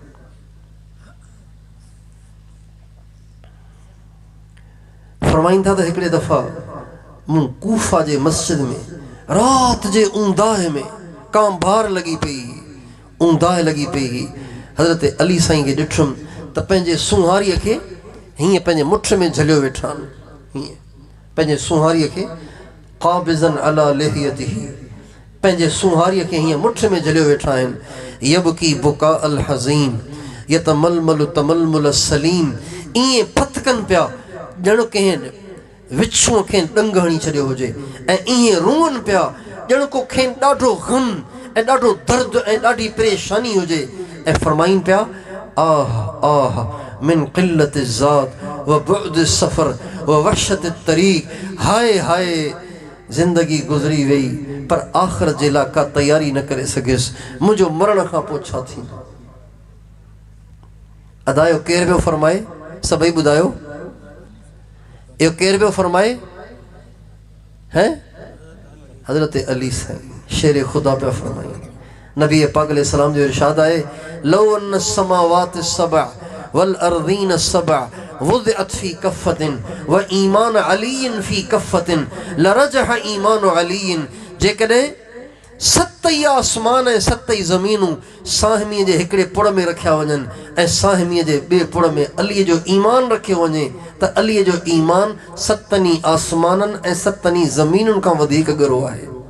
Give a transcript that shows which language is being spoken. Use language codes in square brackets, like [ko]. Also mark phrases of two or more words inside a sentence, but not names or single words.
[sd] फरमाईंदा त हिकिड़े दफ़ा मूं कूफा जे मस्जिद में रात जे ऊंदाहे में कांभार लगी पई, ऊंदाह लगी पई। हज़रत अली साईं खे ॾिठुमि त पंहिंजे सुहारीअ खे हीअं पंहिंजे मुठ में झलियो वेठा आहिनि, हीअं पंहिंजे सुहारीअ खे [ar] قابضا على لحيته, [sd] पंहिंजे सुहारीअ खे हीअं मुठ में झलियो वेठा आहिनि। [ar] يبكي بكاء الحزين يتململ تململ السليم, [sd] ईअं फतकनि पिया ॼण कंहिं विछूअ खे ॾंग हणी छॾियो हुजे, ऐं ईअं रुअनि पिया ॼण को खेनि ॾाढो ग़म ऐं ॾाढो दर्द ऐं ॾाढी परेशानी हुजे। ऐं फरमाइनि पिया [ar] آه آه من قلة زاد وبعد سفر ووحشة طريق, [sd] हाय हाय ज़िंदगी गुज़री वई पर आख़िरत जे लाइ का तयारी न करे सघियुसि, मुंहिंजो मरण खां पोइ छा थींदो। अदायो केरु पियो फरमाए, सभई ॿुधायो इहो केरु पियो फरमाए हैं? हज़रत अली साईं शेर ख़ुदा पिया फरमाइनि। नबी पाक [ar] عليه السلام [sd] जो इरशाद आहे, [ar] لو أن سماوات سبع والأرضين سبع وضعت في كفة وإيمان علي في كفة لرجح إيمان علي, [sd] जेकॾहिं 7 आसमान ऐं 7 ज़मीनूं साहमीअ जे हिकिड़े पुड़ में रखिया वञनि ऐं साहमीअ जे ॿिए पुड़ में अलीअ जो ईमान रखियो वञे त अलीअ जो ईमान 7 आसमाननि ऐं 7 ज़मीनुनि खां वधीक ॻरो आहे।